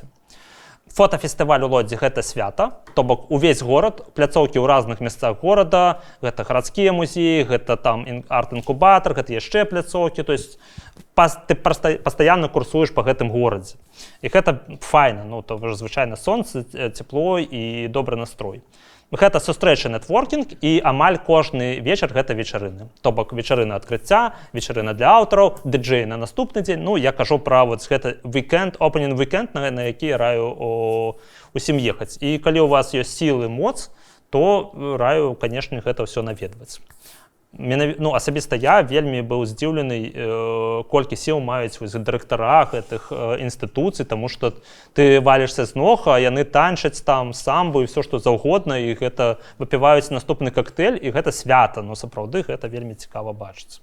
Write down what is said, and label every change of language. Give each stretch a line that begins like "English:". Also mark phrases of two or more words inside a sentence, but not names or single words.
Belarusian: Фотафестываль у Лодзі гэта свята, то бок увесь горад, пляцоўкі ў разных месцах горада, гэта гарадскія музеі, гэта там арт-інкубатар, гэта яшчэ пляцоўкі,
Russian: то есть
Belarusian: ты пастаянна курсуеш па гэтым горадзе. І гэта файна, ну, то звычайна сонца, цепло і добры настрой. Гэта сустрэча нетворкінг, і амаль кожны вечар гэта вечарыны. То бок вечарына адкрыцця, вечарына для аўтараў, дыджэй на наступны дзень. Ну, я кажу пра вот гэта
English: weekend, opening weekend,
Belarusian: на які раю усім ехаць. І калі у вас ёсць сілы, моц, то раю, канешне, гэта ўсё наведваць. Ну, асабіста я вельмі быў здзіўлены, колькі сіл маюць дырэктара гэтых інстытуцый, таму што ты валішся з ног, а яны танчаць там самбу і ўсё, што заўгодна, і гэта выпіваюць наступны коктейль, і гэта свята, ну, сапраўды, гэта вельмі цікава бачыць.